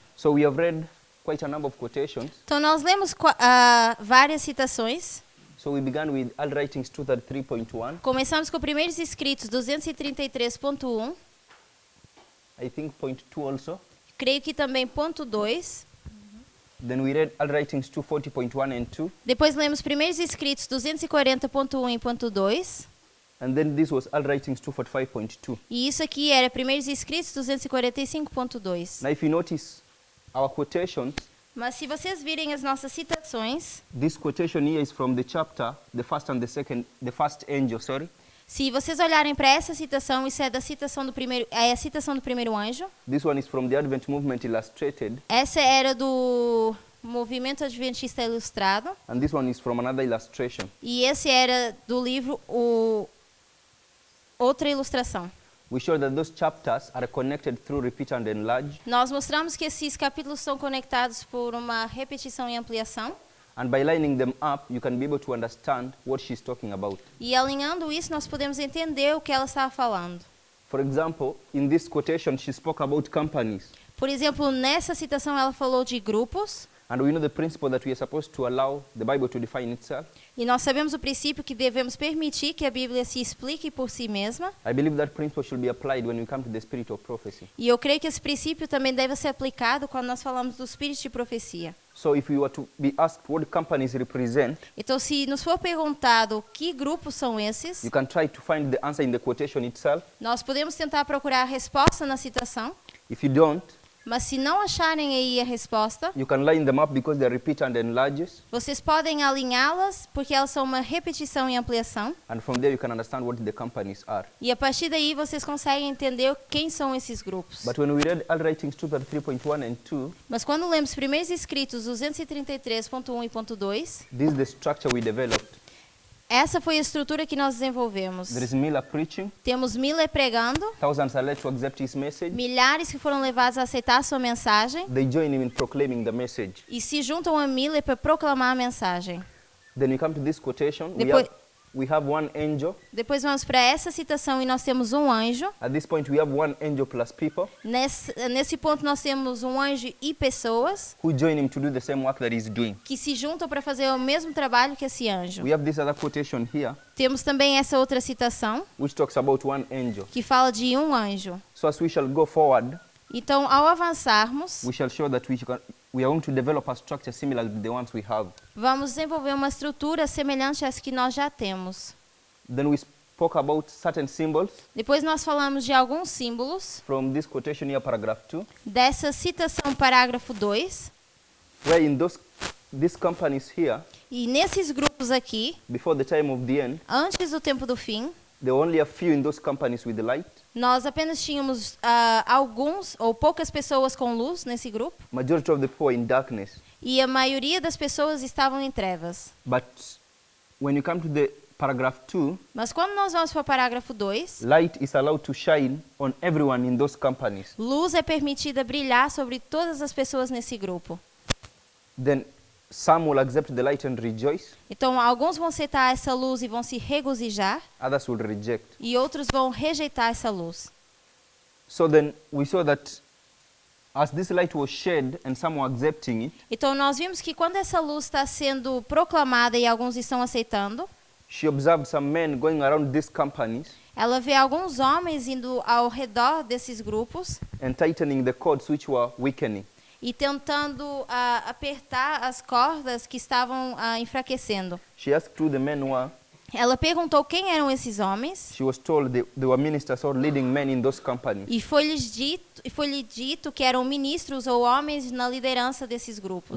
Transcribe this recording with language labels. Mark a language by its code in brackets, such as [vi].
[en] So we have read quite a number of quotations. [pt] Então nós lemos várias citações. [en] So we began with All Writings 233.1, [pt] Começamos com Primeiros Escritos 233.1. [en] I think point 2 also. [pt] Creio que também ponto 2. [en] Then we read All Writings 240.1 and 2, [pt] Depois lemos Primeiros Escritos 240.1 e ponto 2. [en] and then this was All Writings 245.2. [pt] E isso aqui era Primeiros Escritos 245.2. [en] Now if you notice our quotations, [pt] Mas se vocês virem as nossas citações, [en] this quotation here is from the chapter, the first angel, [pt] se vocês olharem para essa citação, isso é da citação do primeiro, é a citação do primeiro anjo. [en] This one is from the Advent Movement Illustrated, [pt] Essa era do Movimento Adventista Ilustrado. [en] and this one is from another illustration. [pt] E esse era do livro Outra Ilustração. [en] We show that those chapters are connected through repeat and enlarge, [pt] Nós mostramos que esses capítulos são conectados por uma repetição e ampliação. [en] and by lining them up, you can be able to understand what she's talking about. [pt] E alinhando isso, nós podemos entender o que ela estava falando. [en] For example, in this quotation, she spoke about companies, [pt] Por exemplo, nessa citação ela falou de grupos. [en] and we know the principle that we are supposed to allow the Bible to define itself. [pt] E nós sabemos o princípio que devemos permitir que a Bíblia se explique por si mesma. [en] I believe that principle should be applied when we come to the spirit of prophecy. [pt] E eu creio que esse princípio também deve ser aplicado quando nós falamos do espírito de profecia. [en] So if we were to be asked what companies represent, [pt] Então, se nos for perguntado que grupos são esses, [en] you can try to find the answer in the quotation itself. [pt] nós podemos tentar procurar a resposta na citação. [en] If you don't, [pt] Mas se não acharem aí a resposta, [en] you can line them up because they repeat and enlarges, [pt] vocês podem alinhá-las porque elas são uma repetição e ampliação. [en] and from there you can understand what the companies are. [pt] E a partir daí vocês conseguem entender quem são esses grupos. [en] But when we read All Writings 233.1 and 2, [pt] Mas quando lemos Primeiros Escritos 233.1 e ponto 2, [en] this is the structure we developed. [pt] essa foi a estrutura que nós desenvolvemos. [en] There is Miller preaching, [pt] Temos Miller pregando, [en] thousands are led to accept his message, [pt] milhares que foram levados a aceitar a sua mensagem [en] they join him in proclaiming the message. [pt] e se juntam a Miller para proclamar a mensagem. [en] Then we come to this quotation, we [pt] Depois, [en] have we have one angel. [pt] Depois vamos para essa citação e nós temos um anjo. [en] At this point, we have one angel plus people [pt] Nesse ponto nós temos um anjo e pessoas [en] who join him to do the same work that he's doing. [pt] que se juntam para fazer o mesmo trabalho que esse anjo. [en] We have this other quotation here, [pt] Temos também essa outra citação [en] which talks about one angel. [pt] que fala de um anjo. [en] So as we shall go forward, [pt] Então, ao avançarmos, [en] we shall show that we are going to develop a structure similar to the ones we have. [pt] vamos desenvolver uma estrutura semelhante às que nós já temos. [en] Then we spoke about certain symbols [pt] Depois nós falamos de alguns símbolos [en] from this quotation here, paragraph 2, [pt] dessa citação, parágrafo 2. [en] where in these companies here, [pt] E nesses grupos aqui, [en] before the time of the end, [pt] antes do tempo do fim, [en] there were only a few in those companies with the light. [pt] nós apenas tínhamos alguns ou poucas pessoas com luz nesse grupo. [en] Majority of the people were in darkness. [pt] E a maioria das pessoas estavam em trevas. [en] But when you come to the paragraph 2, [pt] Mas quando nós vamos para o parágrafo 2, [en] light is allowed to shine on everyone in those companies. [pt] luz é permitida brilhar sobre todas as pessoas nesse grupo. [en] Then some will accept the light and rejoice, [pt] Então, alguns vão aceitar essa luz e vão se regozijar, [en] others will reject. [pt] e outros vão rejeitar essa luz. [en] So then we saw that as this light was shed and some were accepting it, [pt] Então, nós vimos que quando essa luz está sendo proclamada e alguns estão aceitando, [en] she observed some men going around these companies [pt] ela vê alguns homens indo ao redor desses grupos [en] and tightening the cords which were weakening. [pt] e tentando apertar as cordas que estavam enfraquecendo. [en] She asked who the men were. [pt] Ela perguntou quem eram esses homens [en] She was told they were ministers or leading men in those companies. [pt] e foi-lhe dito que eram ministros ou homens na liderança desses grupos.